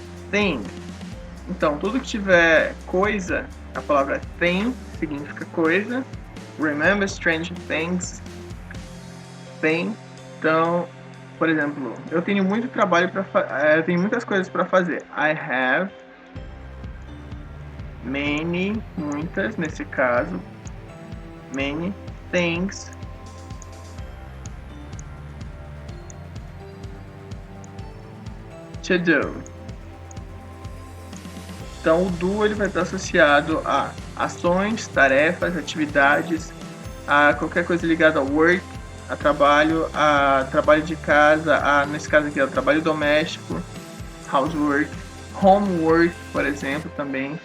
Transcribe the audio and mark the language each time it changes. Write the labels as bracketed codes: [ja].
[pt] Thing. Então, tudo que tiver coisa, a palavra thing significa coisa. [en] Remember strange things. Thing. [pt] Então, por exemplo, eu tenho muito trabalho eu tenho muitas coisas para fazer. [en] I have many, [pt] muitas nesse caso, [en] many things to do. [pt] Então o do ele vai estar associado a ações, tarefas, atividades, a qualquer coisa ligada ao work, a trabalho de casa, nesse caso aqui é o trabalho doméstico, housework, homework, por exemplo, também.